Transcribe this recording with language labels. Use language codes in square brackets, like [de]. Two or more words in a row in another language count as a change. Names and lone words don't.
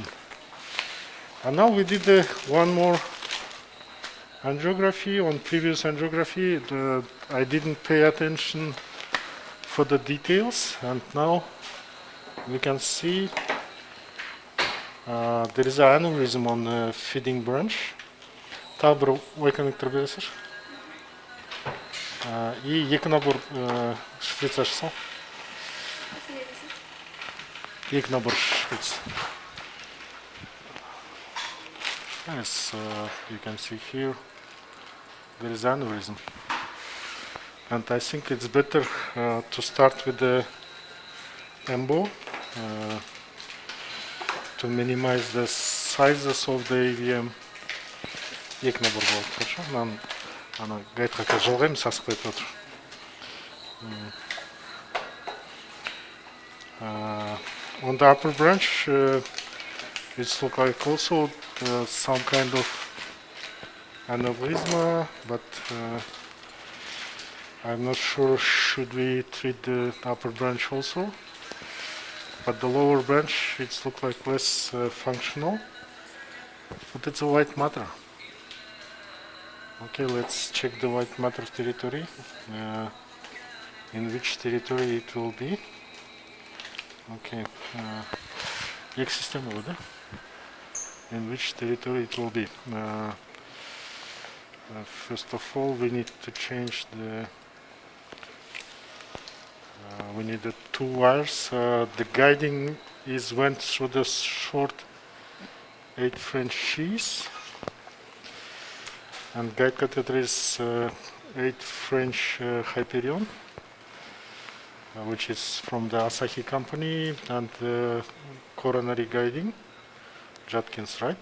[en] And now we did one more angiography. On previous angiography, I didn't pay attention for the details, and now we can see there is an aneurysm on the feeding branch. [kk] Табыр ой коннектор бересіз. И екі набор шприц ашсың. Екі набор шприц. [en] Yes, you can see here there is aneurysm. And I think it's better to start with the embo to minimize the sizes of the AVM. [kk] Екі набор болады, хорошо? Мен ана гайтқа жалғаймын, сасып кетіп отыр. [en] On the upper branch, it looks like also some kind of aneurysm, but I'm not sure should we treat the upper branch also. But the lower branch, it looks like less functional, but it's a white matter. Okay, let's check the white matter territory, in which territory it will be. [kk] Okay, екі система болады. [en] In which territory it will be. First of all, we need to change the we need the two wires. The guiding went through the short 8 French sheaths, and guide catheter is 8 French Hyperion, which is from the Asahi company, and coronary guiding, Judkins, right?